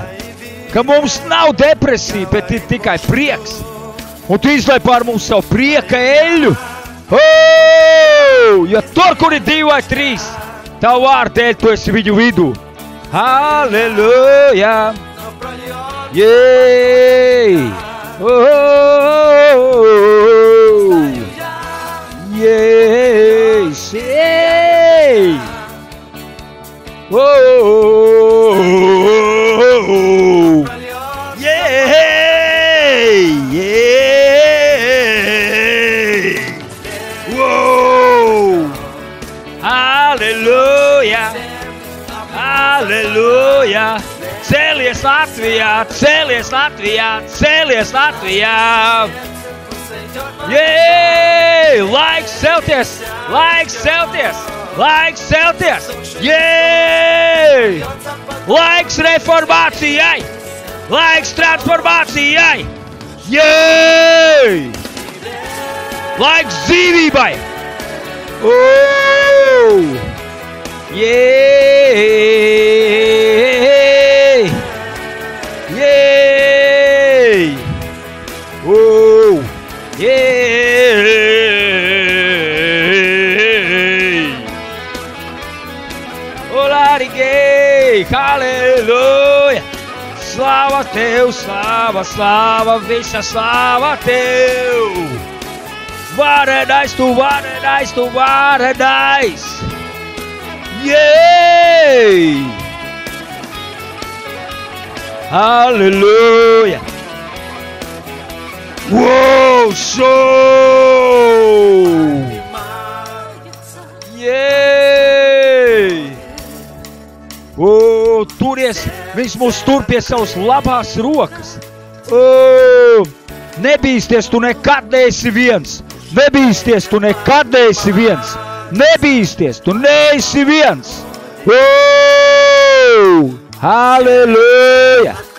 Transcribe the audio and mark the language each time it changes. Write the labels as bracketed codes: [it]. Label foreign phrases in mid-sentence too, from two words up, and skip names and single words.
[lv] Ka mums nav depresija, bet ir tikai prieks. Un tu izlai pār mums savu prieka eļļu. Jo tur, kur ir 2 vai 3, tavu vārdu dēļ tu esi viņu vidū. Halleluja! Jei! [en] Oh, yes, hey. Oh, yeah, yeah. Whoa, hallelujah, hallelujah. [lv] Cēlies Latvijā, cēlies Latvijā, cēlies Latvijā! Jē! Laiks celties! Laiks celties! Laiks celties! Jē! Laiks reformācijai! Laiks transformācijai! Jē! Laiks dzīvībai! Jē! [en] Yay! Oh, yay! Olariguei, aleluia! [lv] Slava teu, slava, slava, vista slava teu! Varenais, tu varenais, tu varenais! [en] Yay! Hallelujah! Whoa, so! Yeah! [lv] turies, viņš mūs tur pie savas labās rokas. Nebīsties, tu nekad neesi viens. Nebīsties, tu nekad neesi viens. Nebīsties, tu neesi viens. Halleluja!